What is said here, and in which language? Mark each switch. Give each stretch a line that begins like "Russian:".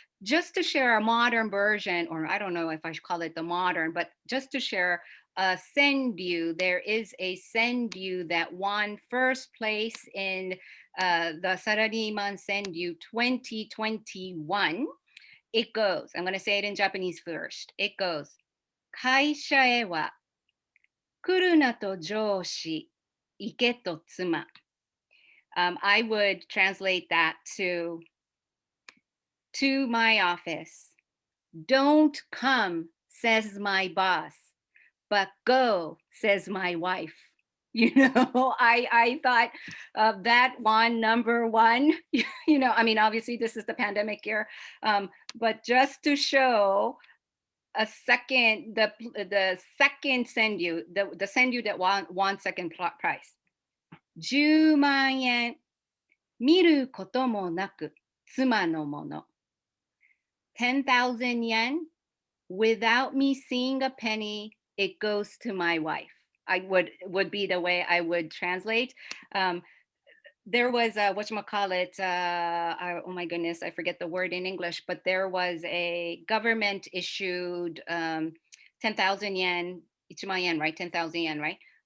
English: just to share a modern version, or I don't know if I should call it the modern, but just to share a sendyu, there is a sendyu that won first place in the Sarariman Sendyu 2021. It goes, I'm going to say it in Japanese first. It goes,
Japanese: 会社へは来るなと上司、行けと妻.
English: I would translate that to my office. Don't come, says my boss, but go, says my wife. You know, I thought that one, number one, you know, I mean, obviously this is the pandemic year, but just to show a second, the second sendyu, the sendyu that won second prize.
Japanese: 10万円見ることもなく妻のもの.
English: 10,000 yen without me seeing a penny, it goes to my wife. I would be the way I would translate. There was a whatchamacallit, oh my goodness, I forget the word in English, but there was a government issued 10,000 yen, 1,000 yen, right? 10,000 yen, right?